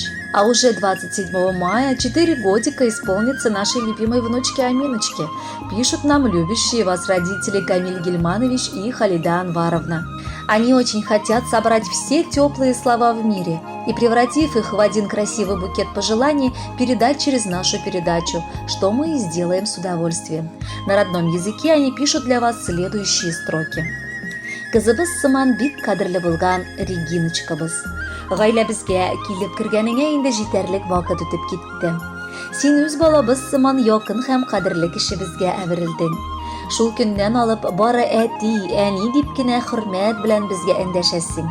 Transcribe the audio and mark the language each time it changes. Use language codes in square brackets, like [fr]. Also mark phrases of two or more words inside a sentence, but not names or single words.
[ru] А уже 27 мая 4 годика исполнится нашей любимой внучке Аминочке, пишут нам любящие вас родители Камиль Гильманович и Халида Анваровна. Они очень хотят собрать все теплые слова в мире и, превратив их в один красивый букет пожеланий, передать через нашу передачу, что мы и сделаем с удовольствием. На родном языке они пишут для вас следующие строки. [tt] Кызыбыз сыман бик кадірлі болған Региночкабыз. Гаиләбезгә килеп кергәнеңә инде җитәрлек вакыт үтеп китте. Син үз балабыз сыман якын һәм кадерле кешебезгә әверелдең. Шул көннән алып бары әти, әни дип кенә хөрмәт белән безгә эндәшәсең.